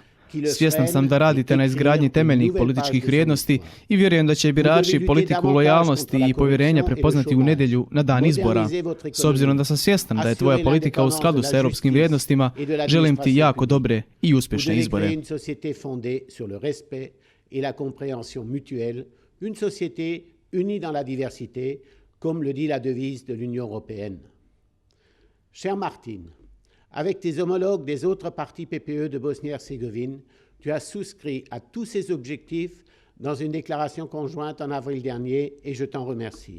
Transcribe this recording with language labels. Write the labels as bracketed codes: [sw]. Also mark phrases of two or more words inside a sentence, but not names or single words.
[hr] Svjestan sam da radite na izgradnji temeljnih političkih vrijednosti i vjerujem da će birači politiku lojalnosti i povjerenja prepoznati u nedjelju na dan izbora. S obzirom da sam svjestan da je tvoja politika u skladu sa europskim vrijednostima, želim ti jako dobre i uspješne izbore. [fr] Unie dans la diversité, comme le dit la devise de l'Union européenne. Cher Martin, avec tes homologues des autres partis PPE de Bosnie-Herzégovine, tu as souscrit à tous ces objectifs dans une déclaration conjointe en avril dernier et je t'en remercie.